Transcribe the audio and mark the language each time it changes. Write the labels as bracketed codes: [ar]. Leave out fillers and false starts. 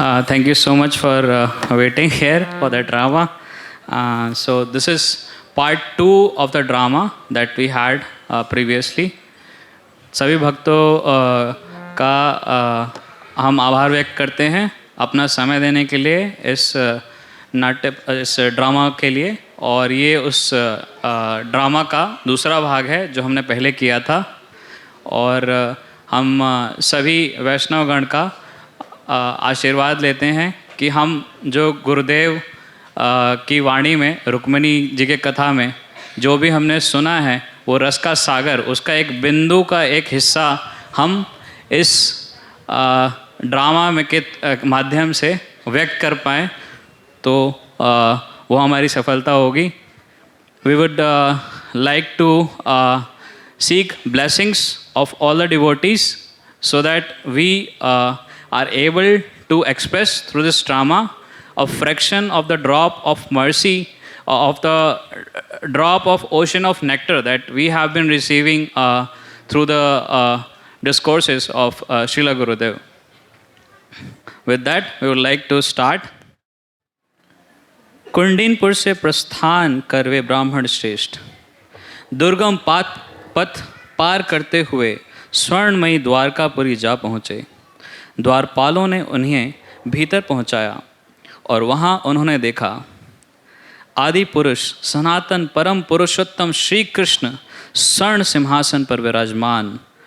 [en] Thank you so much for waiting here for the drama. So this is part 2 of the drama that we had previously. [hi] सभी भक्तों का हम आभार व्यक्त करते हैं अपना समय देने के लिए इस इस ड्रामा के लिए। और ये उस ड्रामा का दूसरा भाग है जो हमने पहले किया था। और हम सभी वैष्णवगण का आशीर्वाद लेते हैं कि हम जो गुरुदेव की वाणी में, रुक्मिणी जी के कथा में जो भी हमने सुना है, वो रस का सागर, उसका एक बिंदु का एक हिस्सा हम इस ड्रामा में के माध्यम से व्यक्त कर पाएँ, तो वो हमारी सफलता होगी। [en] We would like to seek blessings of all the devotees so that we are able to express through this drama a fraction of the drop of mercy, of the drop of ocean of nectar that we have been receiving through the discourses of Srila Gurudev. With that, we would like to start. [hi] Kundinpur से प्रस्थान कर वे ब्राह्मण श्रेष्ठ दुर्गम पथ पार करते हुए स्वर्णमयी द्वारकापुरी जा पहुँचे। द्वारपालों ने उन्हें भीतर पहुँचाया और वहाँ उन्होंने देखा आदि पुरुष सनातन परम पुरुषोत्तम श्री कृष्ण स्वर्ण सिंहासन पर विराजमान।